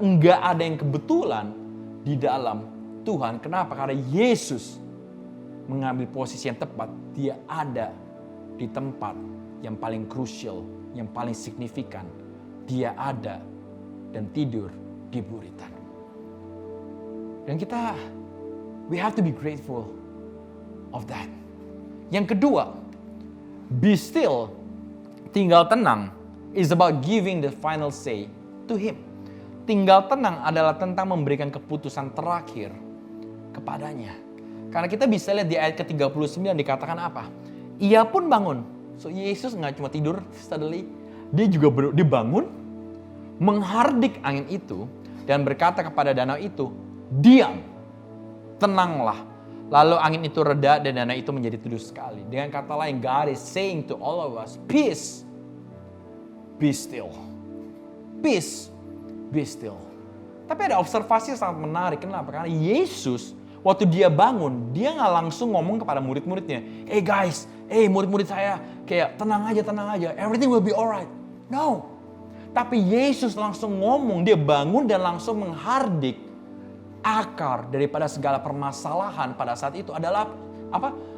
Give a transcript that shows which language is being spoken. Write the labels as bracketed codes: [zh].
[id] Enggak ada yang kebetulan di dalam Tuhan. Kenapa? Karena Yesus mengambil posisi yang tepat. Dia ada di tempat yang paling krusial, yang paling signifikan. Dia ada dan tidur di buritan. Dan kita, [en] we have to be grateful of that. [id] Yang kedua, [en] be still, [id] tinggal tenang, [en] is about giving the final say to Him. [id] Tinggal tenang adalah tentang memberikan keputusan terakhir kepadanya. Karena kita bisa lihat di ayat ke-39 dikatakan apa? Ia pun bangun. So Yesus nggak cuma tidur suddenly, dia juga dibangun, menghardik angin itu dan berkata kepada danau itu, diam, tenanglah. Lalu angin itu reda dan danau itu menjadi teduh sekali. Dengan kata lain, [en] God is saying to all of us, peace, be still. Peace, be still. [id] Tapi ada observasi yang sangat menarik. Kenapa? Karena Yesus, waktu dia bangun, dia nggak langsung ngomong kepada murid-muridnya, [en] hey guys, [id] hey murid-murid saya, kayak tenang aja, [en] everything will be alright. No. [id] Tapi Yesus langsung ngomong, dia bangun dan langsung menghardik akar daripada segala permasalahan pada saat itu adalah apa?